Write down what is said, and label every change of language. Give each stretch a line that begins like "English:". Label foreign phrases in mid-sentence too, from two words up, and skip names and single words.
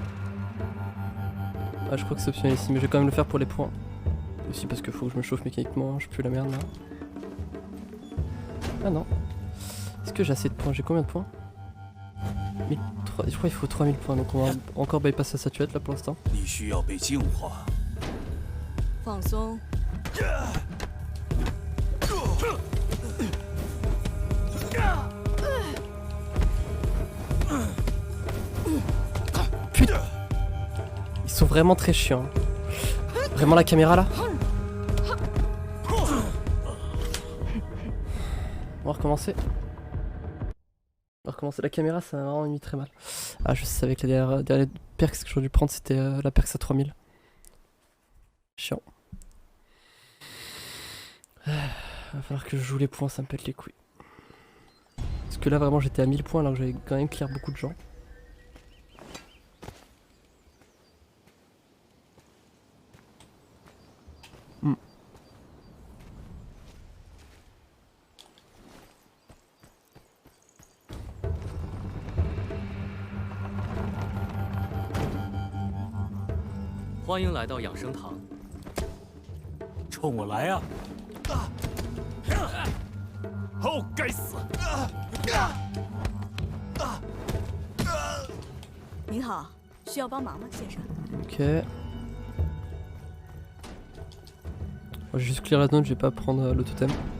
French: Ah je crois que c'est optionnel ici mais je vais quand même le faire pour les points. Aussi parce qu'il faut que je me chauffe mécaniquement, je pue la merde là. Ah non. Est-ce que j'ai assez de points? J'ai combien de points? 1003, je crois qu'il faut 3000 points donc on va encore bypasser la statuette là pour l'instant.
Chinese: 你需要被净化。放松。
French: Putain. Ils sont vraiment très chiants. Vraiment la caméra là. On va recommencer. On va recommencer. La caméra ça m'a vraiment mis très mal. Ah je savais que la dernière perks que j'aurais dû prendre c'était la perks à 3000. Chiant. Va falloir que je joue les points, ça me pète les couilles. Parce que là vraiment j'étais à 1000 points alors que j'avais quand même clear beaucoup de gens. Hmm.
Chinese: « 欢迎来到养生堂。冲我来呀！哦，该死！您好，需要帮忙吗，先生？
French: Ok. Moi, je vais juste clear la zone, je vais pas prendre le totem.